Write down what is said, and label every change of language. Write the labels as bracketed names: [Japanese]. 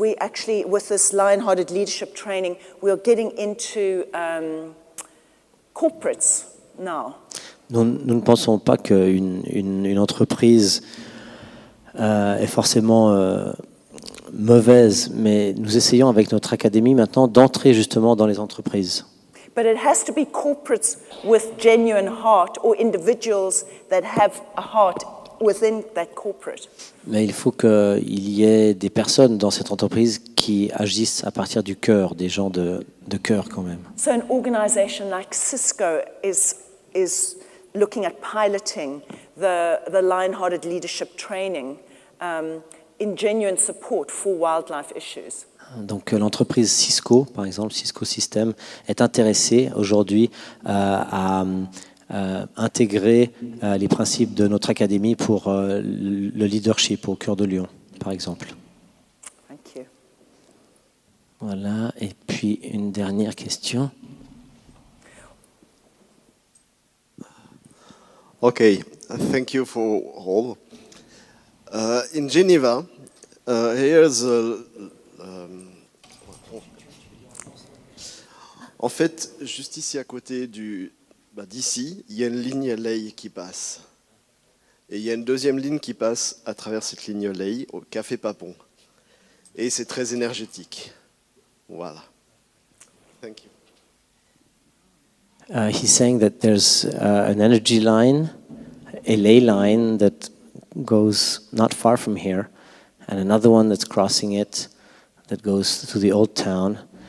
[English] We actually, with this lion-hearted leadership training, we are getting into corporates now. [French] Nous ne pensons pas qu'une entreprise est forcément mauvaise, mais nous essayons avec notre académie maintenant d'entrer justement dans les entreprises. [English] But it has to be corporates with genuine heart or individuals that have a heart within that corporate. [French] Mais il faut qu'il y ait des personnes dans cette entreprise qui agissent à partir du cœur, des gens de cœur quand même. [English] So an organization like Cisco is looking at piloting the lion-hearted leadership training in genuine support for wildlife issues. [French] Donc l'entreprise Cisco, par exemple, Cisco System, est intéressée aujourd'hui à intégrer les principes de notre académie pour le leadership au Coeur de Lion, par exemple. [English] Thank you. [French] Voilà, et puis une dernière question. [English] Okay, thank you for all. In Geneva, here's [French] en fait, juste ici à côté d'ici, il y a une ligne lay qui passe. Et il y a une deuxième ligne qui passe à travers cette ligne lay au Café Papon. Et c'est très énergétique. [English] Voilà. Thank you. He's saying that there's an energy line, a ley line that goes not far from here, and another one that's crossing it that goes to the old town.